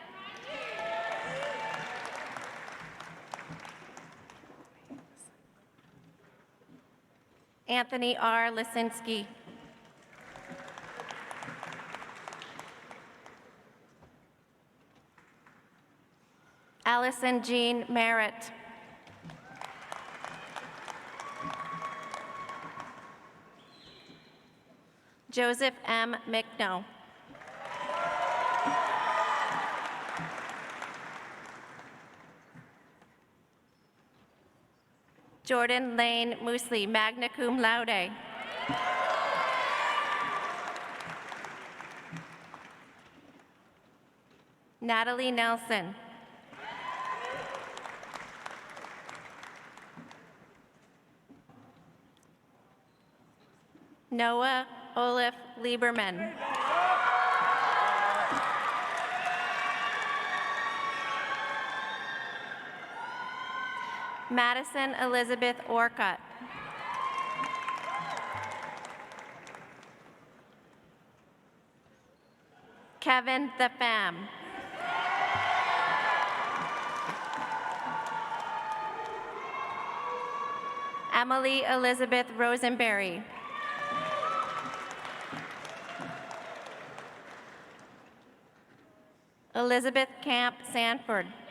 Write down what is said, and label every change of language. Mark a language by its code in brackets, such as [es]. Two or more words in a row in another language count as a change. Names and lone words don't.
[en] Anthony R. Lisinski. Allison Jean Merritt. Joseph M. McNo. Jordan Lane Moosley, [la] magna cum laude. [en] Natalie Nelson. Noah Olaf Lieberman. Madison Elizabeth Orcutt. Kevin the Fam. Emily Elizabeth Rosenberry. Elizabeth Camp Sanford.